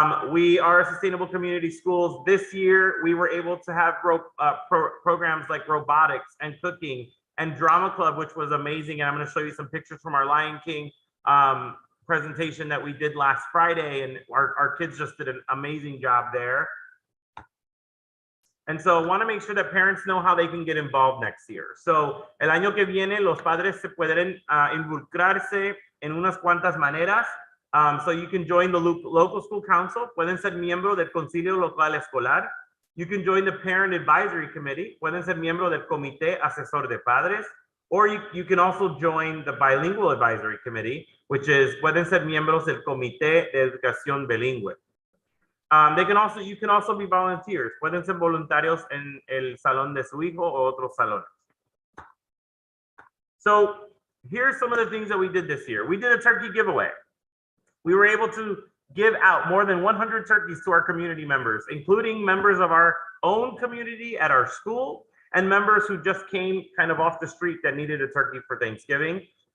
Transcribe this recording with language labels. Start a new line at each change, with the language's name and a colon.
English: We are sustainable community schools. This year, we were able to have programs like robotics and cooking and drama club, which was amazing. And I'm going to show you some pictures from our Lion King presentation that we did last Friday. And our kids just did an amazing job there. And so I want to make sure that parents know how they can get involved next year.
Spanish: So el año que viene, los padres se pueden involucrarse en unas cuantas maneras.
English: So you can join the local school council,
Spanish: pueden ser miembro del concilio local escolar.
English: You can join the parent advisory committee,
Spanish: pueden ser miembro del comité asesor de padres,
English: or you can also join the bilingual advisory committee, which is
Spanish: pueden ser miembros del comité de educación bilingüe.
English: You can also be volunteers,
Spanish: pueden ser voluntarios en el salón de su hijo o otros salones.
English: So here's some of the things that we did this year. We did a turkey giveaway. We were able to give out more than 100 turkeys to our community members, including members of our own community at our school and members who just came kind of off the street that needed a turkey for Thanksgiving.